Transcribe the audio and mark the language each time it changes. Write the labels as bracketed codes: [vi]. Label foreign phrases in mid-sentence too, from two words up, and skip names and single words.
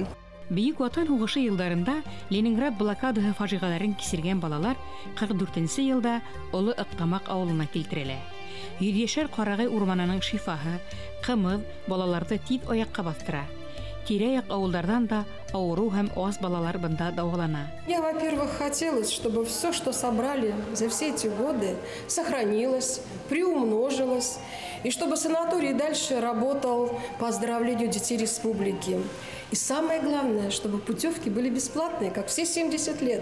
[ba] Бөек Ватан һугышы елларында Ленинград блокадаһы фаҗигаларын кисергән балалар 44 елда Олы Ыктамак авылына килтерелә. 100 яшәр карагай урманының шифаһы, кымыз балаларны тиз аякка бастыра. Тирә-як авылдардан да авыру һәм аз балалар бында дәвалана. [ru] Я, во-первых, хотелось, чтобы все, что собрали за все эти годы, сохранилось, приумножилось, и чтобы санаторий дальше работал по оздоровлению детей республики. И самое главное, чтобы путевки были бесплатные, как все 70 лет.